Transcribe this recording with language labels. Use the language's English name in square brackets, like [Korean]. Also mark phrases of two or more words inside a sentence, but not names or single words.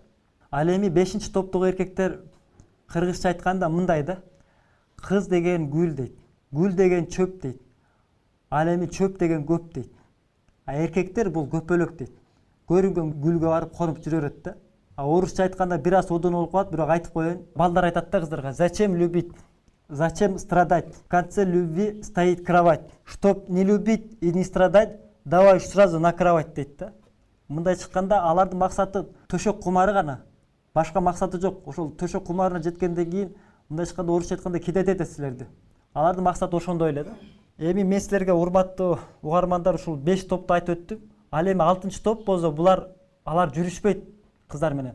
[Kyrgyz] Ал эми 5-чи топтогу эркектер кыргызча айтканда мындай да: кыз деген гүл дейт, гүл деген чөп дейт, ал эми чөп деген көп дейт. А эркектер бул көпөлөк дейт. Көрүнгөн гүлгө барып конуп жүрө берет да. Орусча айтканда бир аз одон болуп калат, бирок айтып коеюн. Балдар айтат да кыздарга: [Russian] зачем любить, зачем страдать, в конце любви стоит кровать. Чтоб не любить и не страдать, давай сразу на кровать [Kyrgyz] дейт да. Мындай чыкканда алардын максаты төшөк кумары гана. Башка максаты жок. Ошол төшөк кумарына жеткенден кийин мындай айтканда орусча айтканда кидет этет силерди. Алардын максаты ошондой эле да. Эми мен силерге урматтуу угармандар ушул 5 топту айтып өттүм. Ал эми 6-чы топ болсо алар жүрүшпөйт кыздар менен.